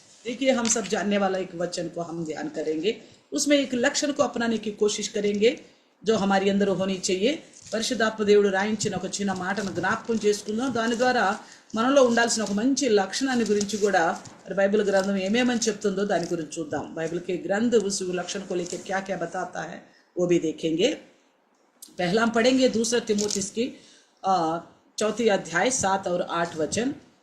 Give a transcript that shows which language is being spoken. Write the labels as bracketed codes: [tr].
[hi] देखिए, हम सब जानने वाला एक वचन को हम ध्यान करेंगे, उसमें एक लक्षण को अपनाने की कोशिश करेंगे जो हमारी अंदर होनी चाहिए। [te] పరిశుద్ధాత్మ దేవుడు రాయించిన ఒక చిన్న మాటను జ్ఞాపకం చేసుకుందాం, దాని ద్వారా మనలో ఉండాల్సిన ఒక మంచి లక్షణాన్ని గురించి కూడా బైబిల్ గ్రంథం ఏమేమని చెప్తుందో దాని గురించి చూద్దాం। [hi] బైబిల్ के ग्रंथ उस लक्षण को लेकर क्या क्या बताता है वो भी देखेंगे। पहला हम पढ़ेंगे दूसरा तिमोथी की 4 अध्याय 7 और 8 वचन।